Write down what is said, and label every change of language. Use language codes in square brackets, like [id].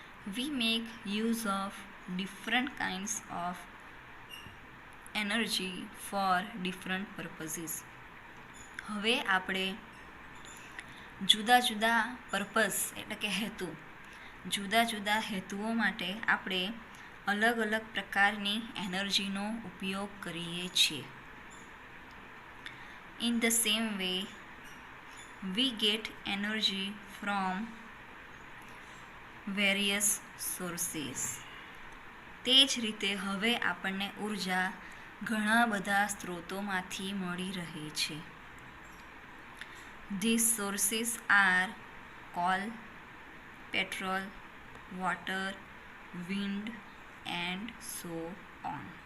[en] We make use of different kinds of energy for different purposes. [gu] હવે આપણે જુદા જુદા પર્પઝ એટલે કે હેતુ, જુદા જુદા હેતુઓ માટે આપણે અલગ અલગ પ્રકારની એનર્જીનો ઉપયોગ કરીએ છીએ. [en] In the same way, we get energy from various sources. [gu] તે જ રીતે હવે આપણને ઉર્જા ઘણા બધા સ્ત્રોતોમાંથી મળી રહે છે. [en] These sources are coal, petrol, water, wind and so on.